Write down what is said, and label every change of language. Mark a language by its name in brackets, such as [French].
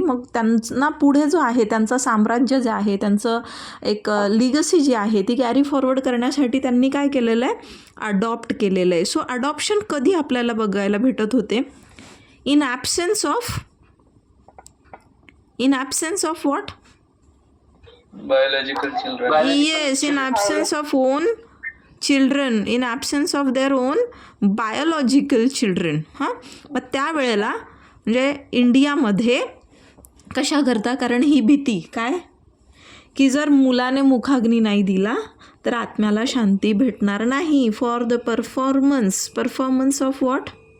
[Marathi] मग त्यांना पुढे जो आहे त्यांचं साम्राज्य जे आहे, त्यांचं एक लिगसी जी आहे ती कॅरी फॉरवर्ड करण्यासाठी त्यांनी काय केलेलं आहे, अडॉप्ट केलेलं आहे. सो अडॉप्शन कधी आपल्याला बघायला भेटत होते, [English] in absence of what, biological children. yes, in absence of own children, in absence of their own biological children. [Marathi] हां, मग त्यावेळेला म्हणजे इंडियामध्ये कशा करता, कारण ही भीती काय की जर मुलाने मुखाग्नी नाही दिला तर आत्म्याला शांती भेटणार नाही. [English] for the performance of what,